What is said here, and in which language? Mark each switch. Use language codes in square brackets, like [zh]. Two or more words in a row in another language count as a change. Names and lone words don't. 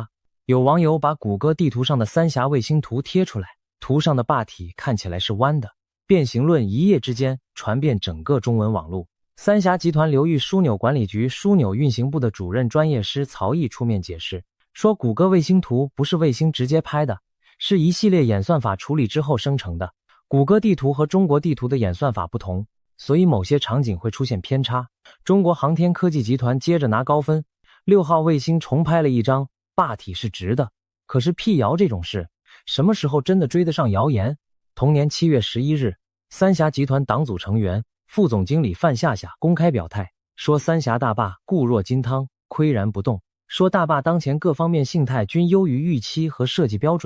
[zh] 有網友把谷歌地圖上的三峽衛星圖貼出來，圖上的壩體看起來是彎的，變形論一夜之間傳遍整個中文網絡。三峽集團流域樞紐管理局樞紐運行部的主任專業師曹毅出面解釋，說谷歌衛星圖不是衛星直接拍的，是一系列演算法處理之後生成的。谷歌地圖和中國地图的演算法不同，所以某些场景会出现偏差。中国航天科技集团接着拿高分，6 號衛星重拍了一張，壩體是直的。可是闢謠這種事，什麼時候真的追得上謠言？同年7月11日，三峽集團黨組成員、副總經理范夏夏公開表態，說三峽大壩固若金湯，巋然不動，說大壩當前各方面性態均優於預期和設計標準。